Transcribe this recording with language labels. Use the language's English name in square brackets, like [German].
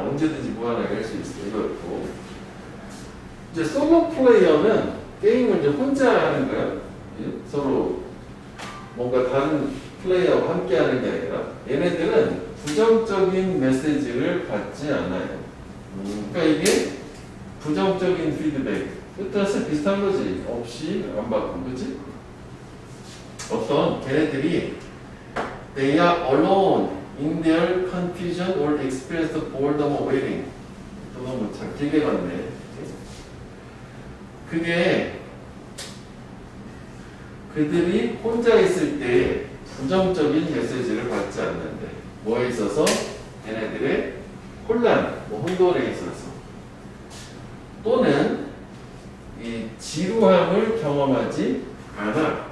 [Korean] 언제든지 무한하게 할 수 있어. 이거였고. 이제 솔로 플레이어는 게임을 이제 혼자 하는 거야. 서로 뭔가 다른 플레이어와 함께 하는 게 아니라 얘네들은 부정적인 메시지를 받지 않아요. 그러니까 이게 부정적인 피드백. 뜻은 비슷한 거지. 없이 안 받고, 그치? 어떤 걔네들이 [English] they are alone in their confusion or experience the boredom of waiting. [Korean] 또 너무 참 길게 갔네. 그게 그들이 혼자 있을 때 부정적인 메시지를 받지 않는데 뭐에 있어서? 걔네들의 혼란, 혼돈에 있어서 또는 이 지루함을 경험하지 않아.